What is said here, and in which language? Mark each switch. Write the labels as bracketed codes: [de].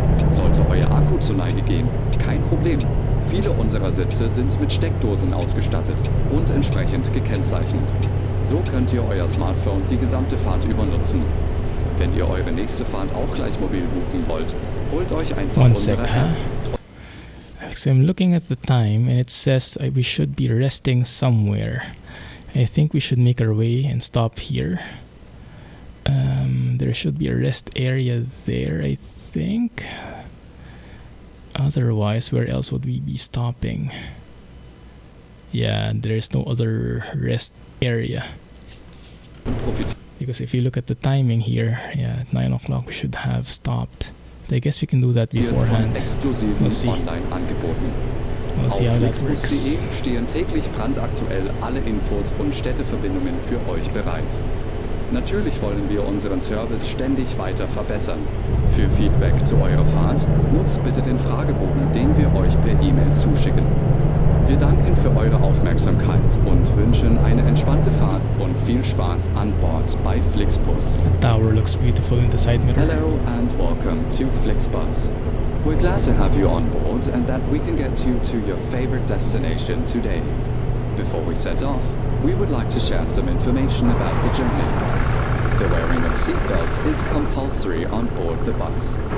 [de] Sollte euer Akku zur Neige gehen, kein Problem. Viele unserer Sitze sind mit Steckdosen ausgestattet und entsprechend gekennzeichnet. So könnt ihr euer Smartphone die gesamte Fahrt über nutzen. Wenn ihr eure nächste Fahrt auch gleich mobil buchen wollt, holt euch einfach unsere App. [en] So I'm looking at the time and it says we should be resting somewhere. I think we should make our way and stop here. There should be a rest area there, I think. Otherwise, where else would we be stopping? Yeah, there's no other rest area. Because if you look at the timing here, yeah, at 9 o'clock we should have stopped. I guess we can do that beforehand. We'll see. We'll see how that works. [de] Stehen täglich brandaktuell alle Infos und Städteverbindungen für euch bereit. Natürlich wollen wir unseren Service ständig weiter verbessern. Für Feedback zu eurer Fahrt nutzt bitte den Fragebogen, den wir euch per E-Mail zuschicken. Wir danken für eure Aufmerksamkeit und wünschen eine entspannte Fahrt und viel Spaß an Bord bei Flixbus. [en] The tower looks beautiful in the side mirror. Hello and welcome to Flixbus. We're glad to have you on board and that we can get you to your favorite destination today. Before we set off, we would like to share some information about the journey. The wearing of seatbelts is compulsory on board the bus.